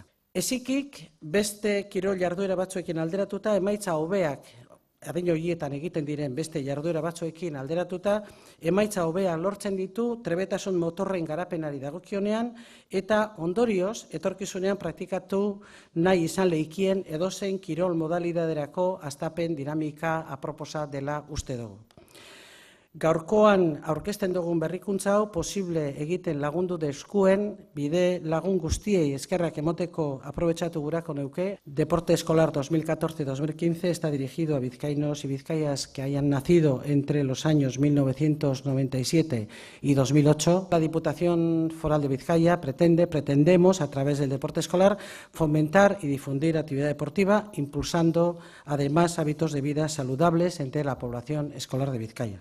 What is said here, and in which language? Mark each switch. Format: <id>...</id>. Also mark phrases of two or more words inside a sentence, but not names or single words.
<eu>Ezikik beste kirol jarduera batzuekin alderatuta emaitza hobeak adin horietan egiten diren beste jarduera batzuekin alderatuta, emaitza hobea lortzen ditu trebetasun motorren garapenari dagokionean eta ondorioz etorkizunean praktikatu nahi izan lehikien edozein kirol modalidaderako hastapen dinamika aproposa dela uste dugu. Gaurkoan aurkezten dugun berrikuntza hau posible egiten lagundu deskuen bide lagun guztiei eskerrak emoteko aprobetxatu gurako neuke.</eu> <es>Deporte Escolar 2014-2015 está dirigido a vizcaínos y vizcayas que hayan nacido entre los años 1997 y 2008. La Diputación Foral de Vizcaya pretendemos a través del deporte escolar fomentar y difundir actividad deportiva, impulsando además hábitos de vida saludables entre la población escolar de Vizcaya.</es>